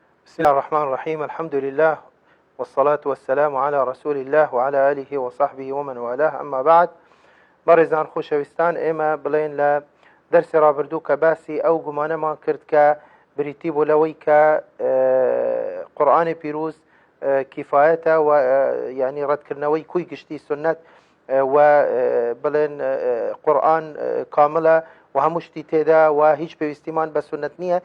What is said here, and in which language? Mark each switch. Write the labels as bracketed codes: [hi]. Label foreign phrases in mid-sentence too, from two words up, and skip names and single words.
[ar] بسم الله الرحمن الرحيم. الحمد لله والصلاة والسلام على رسول الله وعلى آله وصحبه ومن والاه. أما بعد، [ckb] بەڕێزان خۆشەویستان، ئێمە بڵێن لە دەرسی ڕابردوو کە باسی ئەو گومانەمان کرد کە بریتی بۆ لەوەی کە قورئانی پیرۆز کیفایەتە و یعنی ڕەتکردنەوەی کوی گشتی سنت و بڵێن قورئان کاملە و هەموو شتی تێدا و هیچ پێویستیمان بە سنت نییە.